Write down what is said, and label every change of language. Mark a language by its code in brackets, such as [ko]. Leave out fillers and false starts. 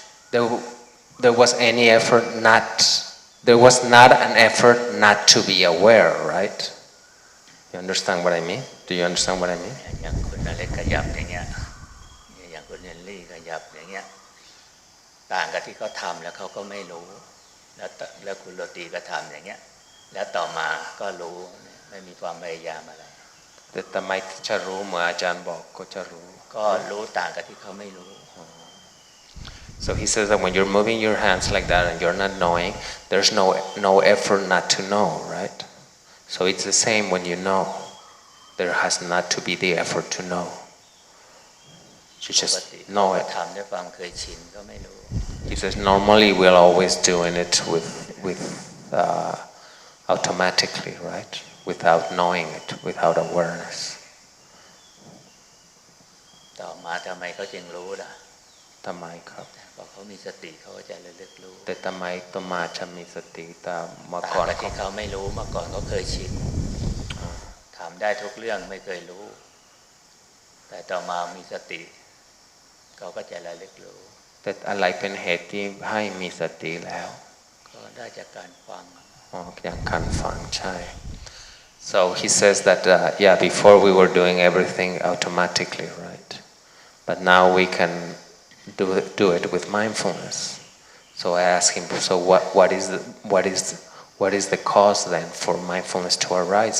[en] There was any effort not. There was not an effort not to be aware, right? You understand what I mean? Do you understand what I mean? [th] อย่างคุณอเล็กขยับอย่างเงี้ยอย่างคุณเฮนรี่ขยับอย่างเงี้ยต่างกับที่เขาทำแล้วเขาก็ไม่รู้แล้วคุณโรตีก็ทำอย่างเงี้ยแล้วต่อมาก็รู้ไม่มีความพยายามอะไร แต่ทำไมจะรู้เหมือนอาจารย์บอกก็จะรู้ ก็รู้ต่างกับที่เขาไม่รู้ [en] So he says that when you're moving your hands like that and you're not knowing, there's no effort not to know, right? So it's the same when you know. There has not to be the effort to know. You just know it. [th] ทำด้วยความเคยชินก็ไม่รู้ [en] He says normally we're always doing it with automatically, right? Without knowing it, without awareness. [th] ต่อมาทำไมเขาจึงรู้ล่ะ ทำไมครับ เพราะเขามีสติเขาก็จะระลึกรู้ แต่ทำไมต่อมาจะมีสติแต่เมื่อ ต่าง ก่อน กับที่เขาไม่รู้เมื่อก่อนเขาเคยชินทำได้ทุกเรื่องไม่เคยรู้ แต่ต่อมามีสติเขาก็จะระลึกรู้ แต่อะไรเป็นเหตุที่ให้มีสติแล้ว ก็ได้จากการฟัง อย่างการฟังใช่ [en] So he says that before we were doing everything automatically, right? But now we can do it with mindfulness. So I asked him, so what is the cause then for mindfulness to arise?